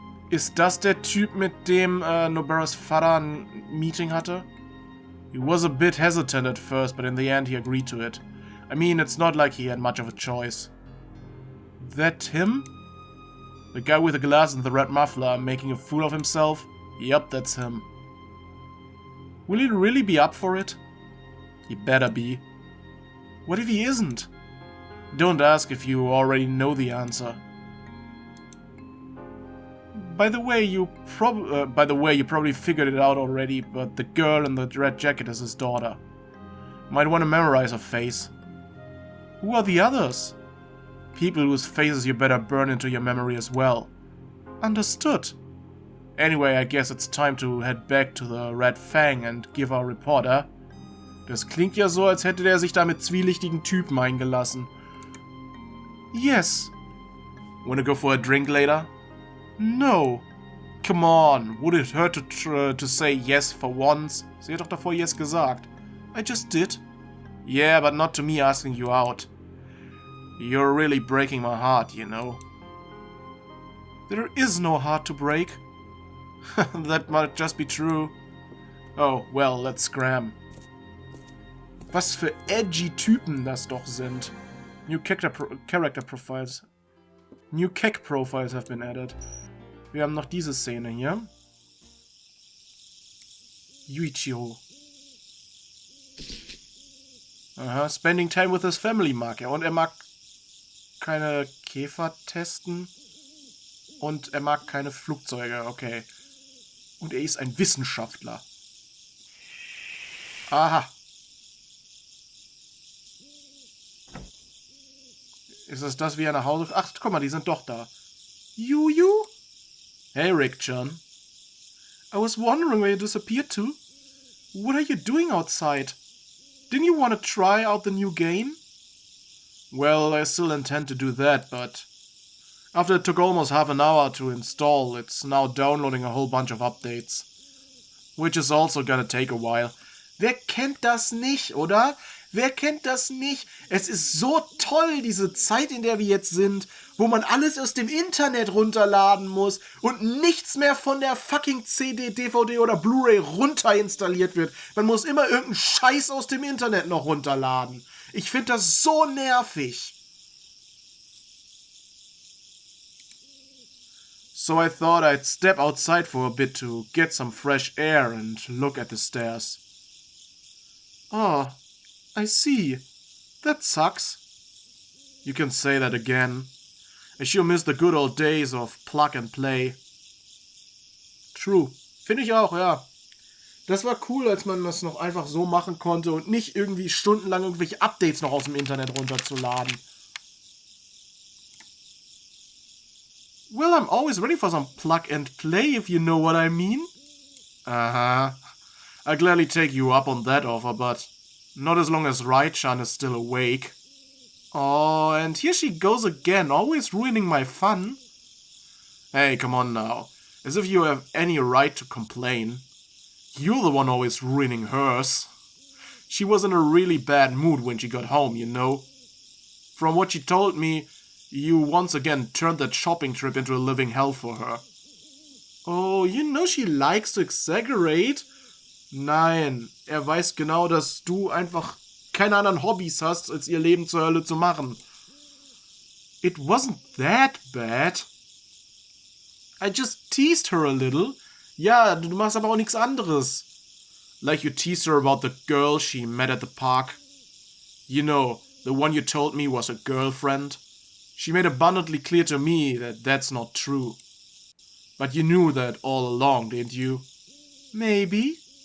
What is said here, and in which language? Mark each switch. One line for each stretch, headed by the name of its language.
German: Ist das der Typ, mit dem Nobaras Vater ein Meeting hatte?
English: He was a bit hesitant at first, but in the end he agreed to it. I mean, it's not like he had much of a choice. That him? The guy with the glass and the red muffler making a fool of himself? Yup, that's him. Will he really be up for it? He better be. What if he isn't? Don't ask if you already know the answer. By the way, you probably figured it out already, but the girl in the red jacket is his daughter. Might want to memorize her face. Who are the others? People whose faces you better burn into your memory as well. Understood. Anyway, I guess it's time to head back to the Red Fang and give our report, eh?
German: Das klingt ja so, als hätte der sich da mit zwielichtigen Typen eingelassen.
English: Yes. Wanna go for a drink later? No. Come on, would it hurt to say yes for once?
German: Sie hat doch davor yes gesagt.
English: I just did. Yeah, but not to me asking you out. You're really breaking my heart, you know. There is no heart to break. That might just be true. Oh, well, let's scram.
German: Was für edgy Typen das doch sind.
English: New character profiles. New Kek profiles have been added.
German: Wir haben noch diese Szene hier. Yuichiro. Aha,
English: spending time with his family
German: mag er. Und er mag keine Käfer testen. Und er mag keine Flugzeuge, okay. Und er ist ein Wissenschaftler. Aha. Ist das, wie er nach Hause... Ach, guck mal, die sind doch da.
English: Juju? Hey, Rick, John. I was wondering where you disappeared to. What are you doing outside? Didn't you want to try out the new game? Well, I still intend to do that, but after it took almost half an hour to install, it's now downloading a whole bunch of updates. Which is also gonna take a while.
German: Wer kennt das nicht, oder? Wer kennt das nicht? Es ist so toll, diese Zeit, in der wir jetzt sind, wo man alles aus dem Internet runterladen muss und nichts mehr von der fucking CD, DVD oder Blu-ray runterinstalliert wird. Man muss immer irgendeinen Scheiß aus dem Internet noch runterladen. Ich finde das so nervig.
English: So I thought I'd step outside for a bit to get some fresh air and look at the stairs. Oh, I see. That sucks. You can say that again. I sure miss the good old days of plug and play. True.
German: Finde ich auch, ja. Das war cool, als man das noch einfach so machen konnte und nicht irgendwie stundenlang irgendwelche Updates noch aus dem Internet runterzuladen.
English: Well, I'm always ready for some plug and play, if you know what I mean. Uh-huh. I'd gladly take you up on that offer, but not as long as Raichan is still awake. Oh, and here she goes again, always ruining my fun. Hey, come on now. As if you have any right to complain. You're the one always ruining hers. She was in a really bad mood when she got home, you know. From what she told me, you once again turned that shopping trip into a living hell for her. Oh, you know she likes to exaggerate.
German: Nein, weiß genau, dass du einfach keine anderen Hobbys hast, als ihr Leben zur Hölle zu machen.
English: It wasn't that bad. I just teased her a little.
German: Ja, du machst aber auch nichts anderes.
English: Like you teased her about the girl she met at the park. You know, the one you told me was a girlfriend. She made abundantly clear to me that that's not true. But you knew that all along, didn't you? Maybe.